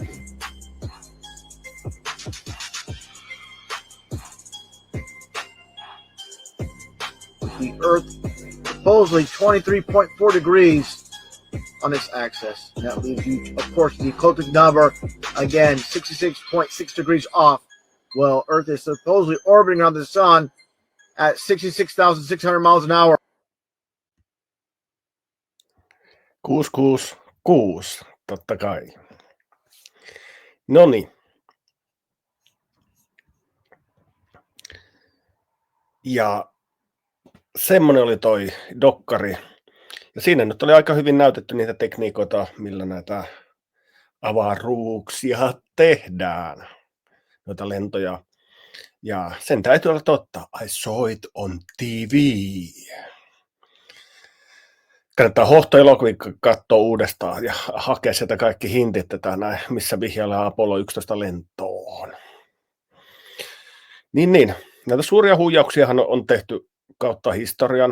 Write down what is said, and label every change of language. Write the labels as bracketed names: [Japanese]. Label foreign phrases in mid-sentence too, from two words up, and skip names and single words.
[English] The Earth supposedly 23.4 degrees on its axis. And that leaves you, of course, the ecliptic number, again, 66.6 degrees off. Well, Earth is supposedly orbiting around the sun at 66,600 miles an hour. 666, [Finnish] totta kai. Noniin. Ja semmoinen oli toi dokkari. Ja siinä nyt oli aika hyvin näytetty niitä tekniikoita, millä näitä avaruuksia tehdään. Noita lentoja. Ja sen täytyy olla totta. [English] I saw it on TV. [Finnish] Kannattaa hohtoelokuvia katsoa uudestaan ja hakea sieltä kaikki hintit tätä näin, missä vihjaillaan Apollo 11 lentoon. Niin. Näitä suuria huijauksiahan on tehty kautta historian.